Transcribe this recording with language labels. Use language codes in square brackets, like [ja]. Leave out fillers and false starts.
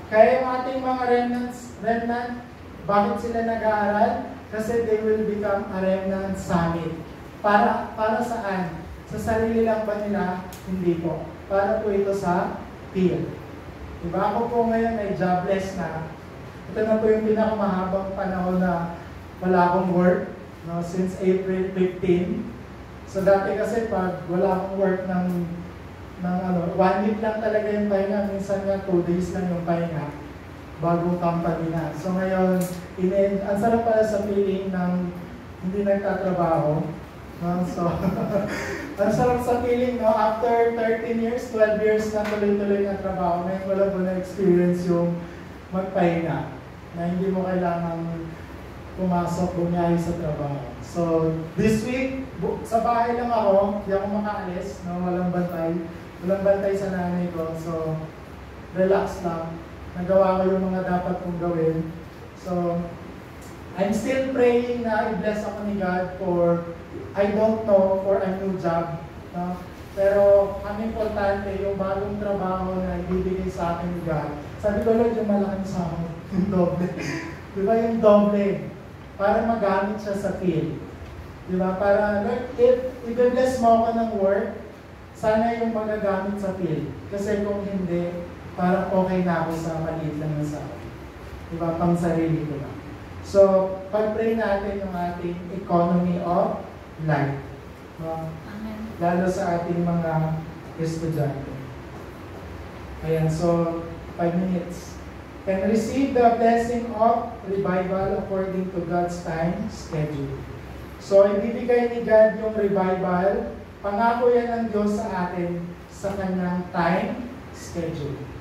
[tl] Kaya yung ating mga remnant, bakit sila nag-aaral? Kasi [en] they will become a remnant summit. [tl] Para saan? Sa sarili lang ba nila? Hindi po. Para po ito sa field. Diba? Ako po ngayon ay jobless na. Ito na po yung pinakamahabang panahon na wala akong work. No, [en] since April 15. [tl] So dati kasi pag wala akong work ng 1 week lang talaga yung pahinga, minsan nga 2 days lang yung pahinga, bagong company na. So ngayon, ang sarap pala sa feeling ng hindi nagtatrabaho. No? So, ang sarap sa feeling, no? After 13 years, 12 years na tuloy-tuloy ng trabaho, ngayon wala mo na-experience yung magpahinga, na hindi mo kailangan pumasok, bumiyahe sa trabaho. So, this week, sa bahay lang ako, hindi ako makaalis, no? Walang bantay sa nanay ko. So, relax lang. Nagawa ko yung mga dapat kong gawin. [en] So, I'm still praying [tl] na i-bless ako ni [en] God for, I don't know, for a new job. [tl] No? Pero, ang importante, yung bagong trabaho na ibibigay sa akin ni God. Sabi ko, Lord, yung malaking sahod, yung doble. Diba yung doble? Para magamit siya sa field. Diba? Para, Lord, if i-bless mo ako ng work, sana yung magagamit sa field. Kasi kung hindi, parang okay na ako sa maliit lang na sahod. Diba? Pang sarili ko lang. So, pag-pray natin yung ating economy of life. No? Amen. Lalo sa ating mga estudyante. Ayan, so, 5 minutes. [en] Can receive the blessing of revival according to God's time schedule. [tl] So, ibibigay ni God yung revival. Pangako yan ng Diyos sa atin sa kanyang time schedule.